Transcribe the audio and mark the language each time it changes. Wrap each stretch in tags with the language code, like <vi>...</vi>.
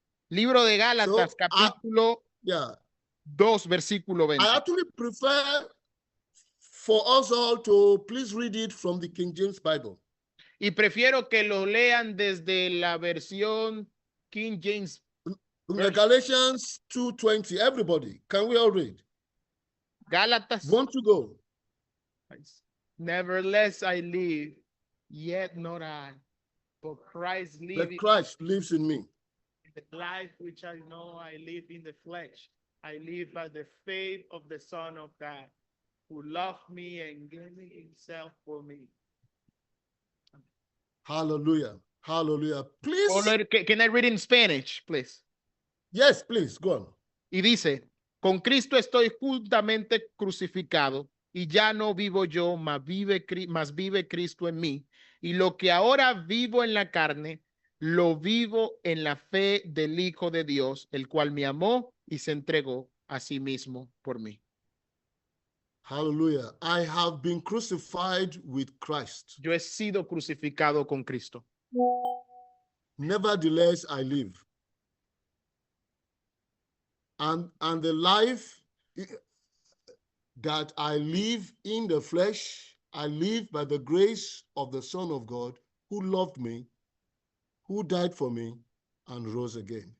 <es>Libro de Gálatas, capítulo 2, versículo 20.</es> <en>I actually prefer for us all to please read it from the King James Bible.</en> <es>Y prefiero que lo lean desde la versión King James.</es> <en>Galatians 2:20. Everybody, can we all read?</en> <es>Gálatas.</es> <en>Want to go? Nevertheless I live, yet not I, but Christ lives in me. The life which I know I live in the flesh, I live by the faith of the Son of God, who loved me and gave himself for me. Hallelujah. Hallelujah. Please. Can I read in Spanish, please? Yes, please. Go on.</en> <es>Y dice, con Cristo estoy juntamente crucificado, y ya no vivo yo, mas vive Cristo en mí. Y lo que ahora vivo en la carne, lo vivo en la fe del Hijo de Dios, el cual me amó y se entregó a sí mismo por mí.</es> <en>Hallelujah. I have been crucified with Christ.</en> <es>Yo he sido crucificado con Cristo.</es> <en>Nevertheless, I live. And the life that I live in the flesh, I live by the grace of the Son of God, who loved me, who died for me, and rose again.</en>